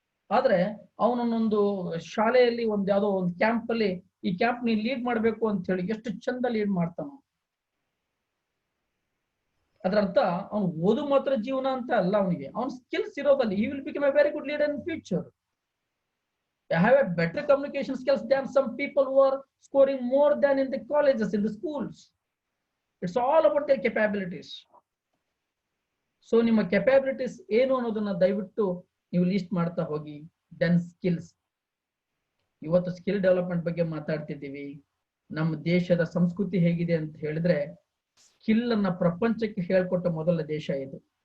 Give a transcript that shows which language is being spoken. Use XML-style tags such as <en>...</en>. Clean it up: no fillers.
<kn>ಆದ್ರೆ ಅವನೊಂದೊಂದು ಶಾಲೆಯಲ್ಲಿ ಒಂದ್ ಯಾವ್ದೋ ಒಂದು ಕ್ಯಾಂಪ್ ಅಲ್ಲಿ, ಈ ಕ್ಯಾಂಪ್ ನೀನ್ ಲೀಡ್ ಮಾಡ್ಬೇಕು ಅಂತ ಹೇಳಿ ಎಷ್ಟು ಚಂದ ಲೀಡ್ ಮಾಡ್ತಾನ. ಅದ್ರ ಅರ್ಥ ಅವ್ನು ಓದು ಮಾತ್ರ ಜೀವನ ಅಂತ ಅಲ್ಲ, ಅವನಿಗೆ ಅವನ skills ಇರೋದಲ್ಲಿ</kn> <en>he will become a very good leader in future. I have a better communication skills than some people who are scoring more than in the colleges, in the schools. It's all about their capabilities.</en> <kn>So ನಿಮ್ಮ capabilities ಏನು ಅನ್ನೋದನ್ನ ದಯವಿಟ್ಟು ನೀವು list ಮಾಡ್ತಾ ಹೋಗಿ.</kn> <en>Then skills.</en> <kn>ಇವತ್ತು skill development ಬಗ್ಗೆ ಮಾತಾಡ್ತಿದ್ದೀವಿ. ನಮ್ಮ ದೇಶದ ಸಂಸ್ಕೃತಿ ಹೇಗಿದೆ ಅಂತ ಹೇಳಿದ್ರೆ, ಸ್ಕಿಲ್ ಅನ್ನ ಪ್ರಪಂಚಕ್ಕೆ ಹೇಳ್ಕೊಟ್ಟ ಮೊದಲ ದೇಶ ಇದು.</kn>